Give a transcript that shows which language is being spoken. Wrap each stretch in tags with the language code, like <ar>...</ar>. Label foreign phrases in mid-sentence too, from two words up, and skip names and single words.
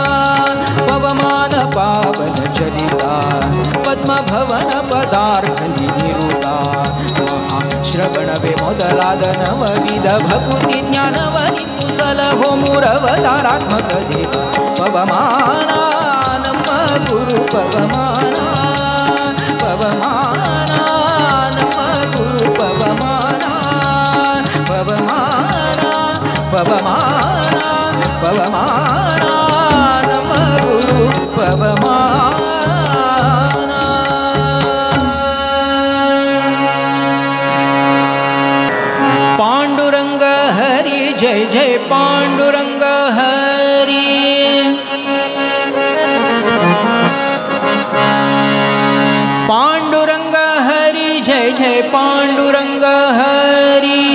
<kn>ಪವಮಾನ ಪಾವನ ಚರಿತ ಪದ್ಮಭವನ ಪದಾರ್ಥ ನಿರುತ ಶ್ರವಣವೆ ಮೊದಲಾದ ನವವಿಧ ಭಕುತಿ ಜ್ಞಾನವನಿತ್ತು ಸಲಹೋ ಮೂರವತಾರಾತ್ಮಕ ದೇವ ಪವಮಾನ ನಮ್ಮ ಗುರು ಪವಮಾನ ಪವಮಾನ ನಮ್ಮ ಗುರು ಪವಮಾನ ಪವಮಾನ ಪವಮಾನ ಪವಮಾನ ನಮ್ಮ ಗುರು ಪವಮಾನ</kn> <mr>जय जय पांडुरंग हरि पांडुरंग हरि जय जय पांडुरंग हरि</mr>